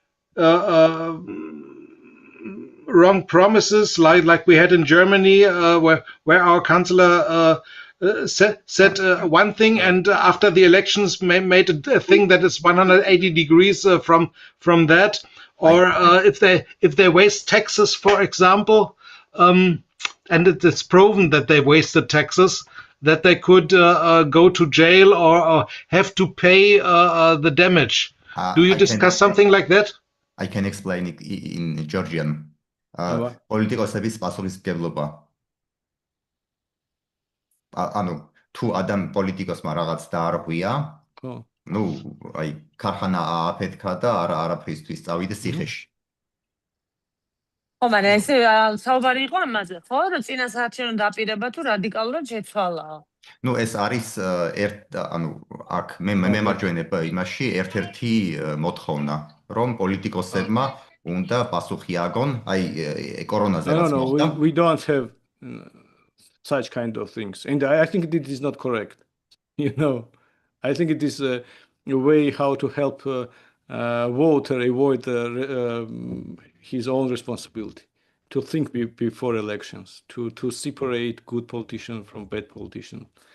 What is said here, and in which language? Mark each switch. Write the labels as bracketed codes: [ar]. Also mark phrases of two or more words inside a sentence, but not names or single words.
[en] wrong promises, like we had in Germany, where our chancellor said one thing, and after the elections made a thing that is 180 degrees from that, or if they waste taxes, for example, and it is proven that they wasted taxes, that they could go to jail or have to pay the damage. Do you discuss something like that? I can explain it in Georgian. [ka] პოლიტიკოსების პასუხისმგებლობა. ანუ თუ პოლიტიკოსმა რაღაც დაარღვია, ნუ აი ქარხანა ააფეთქა და არაფრისთვის წავიდა ციხეში. მაგრამ ეს საუბარი იყო ამაზე, ხო? რომ წინა საათში რომ დაპირება თუ რადიკალურად შეცვალაო. ნუ ეს არის აქ მე მემარჯვენებ იმაში ერთ-ერთი მოთხოვნა, რომ პოლიტიკოსებმა უნდა პასუხი აგონ, აი კორონაზე რაც მოხდა. [en] No, we don't have such kind of things, and I think it is not correct. I think it is a way how to help voter avoid his own responsibility, to think before elections, to separate good politicians from bad politicians.